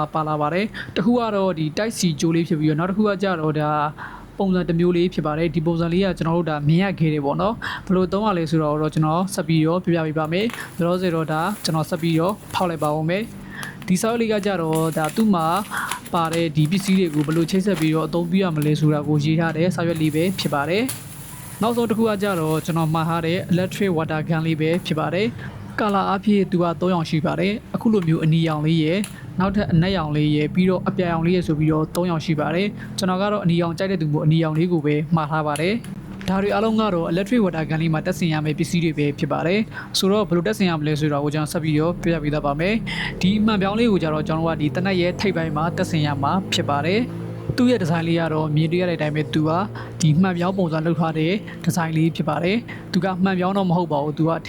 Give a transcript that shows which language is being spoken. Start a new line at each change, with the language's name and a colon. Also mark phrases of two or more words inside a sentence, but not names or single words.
Burmese: ပါလာပါတယ်။တစ်ခုကတော့ဒီတိုက်စီကျိုးလေးဖြစ်ပြီးတော့နောက်တစ်ခုကကြတော့ဒါပုံစံတစ်မျိုးလေးဖြစ်ပါတယ်ဒီပုံစံလေးကကျွန်တော်တို့ဒါမြင်ရခဲ့တယ်ပေါ့နော်ဘယ်လိုသုံးရလဲဆိုတော့ကျွန်တော်ဆက်ပြီးတော့ပြပြပေးပါမယ်။ဒါတော့စေတော့ဒါကျွန်တော်ဆက်ပြီးတော့ဖောက်လိုက်ပါဦးမယ်။ဒီဆောက်လေးကကြတော့ဒါသူ့မှာပါတဲ့ဒီပစ္စည်းတွေကိုဘယ်လိုချိတ်ဆက်ပြီးတော့အသုံးပြရမလဲဆိုတာကိုရေးထားတဲ့စာရွက်လေးပဲဖြစ်ပါတယ်။နောက်ဆုံးတစ်ခုကကြတော့ကျွန်တော်မှာ ထားတဲ့
English: electric water gun
Burmese: လေးပဲဖြစ်ပါတယ်။ကာလာအဖြစ်သူက3ရောင်ရှိပါတယ်အခုလိုမျိုးအနီရောင်လေးရယ်နောက်ထပ်အနက်ရောင်လေးရယ်ပြီးတော့အပြာရောင်လေးရယ်ဆိုပြီးတော့3ရောင်ရှိပါတယ်ကျွန်တော်ကတော့အနီရောင်ကြိုက်တဲ့သူမို့အနီရောင်လေးကိုပဲမှားထားပါတယ်ဒါတွေအားလုံး ကတော့
English: electric water gun
Burmese: လေးမှာတက်ဆင်ရမယ့်ပစ္စည်းတွေပဲဖြစ်ပါတယ်ဆိုတော့ဘယ်လိုတက်ဆင်ရမလဲဆိုတော့ကိုကျွန်တော်ဆက်ပြီးတော့ပြပြပေးသွားပါမယ်ဒီမှန်ပြောင်းလေးကိုကြတော့ကျွန်တော်ကဒီတနက်ရဲ့ထိပ်ပိုင်းမှာတက်ဆင်ရမှာ ဖြစ်ပါတယ်သူ့ရဲ့ဒီဇိုင်းလေးကတော့မြင်တွေ့ရတဲ့အတိုင်းပဲသူကဒီမှန်ပြောင်းပုံစံလုပ်ထားတဲ့ဒီဇိုင်းလေးဖြစ်ပါတယ်သူကမှန်ပြောင်းတော့မဟုတ်ပါဘူးသူကအထဲ